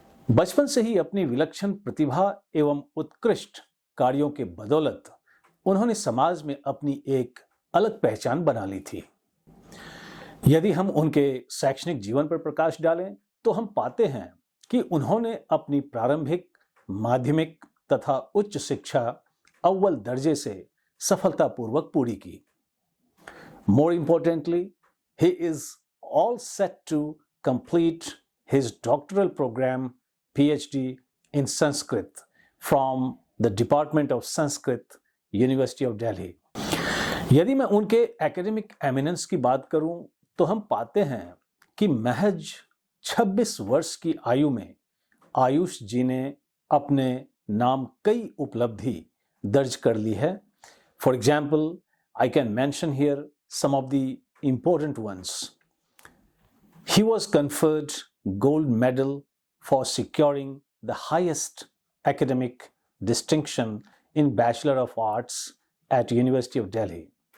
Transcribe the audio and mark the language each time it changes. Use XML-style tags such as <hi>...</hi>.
<hi>बचपन से ही अपनी विलक्षण प्रतिभा एवं उत्कृष्ट कार्यों के बदौलत उन्होंने समाज में अपनी एक अलग पहचान बना ली थी। यदि हम उनके शैक्षणिक जीवन पर प्रकाश डालें तो हम पाते हैं कि उन्होंने अपनी प्रारंभिक, माध्यमिक तथा उच्च शिक्षा अव्वल दर्जे से सफलतापूर्वक पूरी की।</hi> <en>More importantly, he is all set to complete his doctoral program PhD in Sanskrit from the Department of Sanskrit, University of Delhi.</en> <hi>यदि मैं उनके</hi> <en>academic eminence</en> <hi>की बात करूं तो हम पाते हैं कि महज 26 वर्ष की आयु में आयुष जी ने अपने नाम कई उपलब्धि दर्ज कर ली है।</hi> <en>For example, I can mention here some of the important ones. He was conferred gold medal for securing the highest academic distinction in Bachelor of Arts at University of Delhi.</en>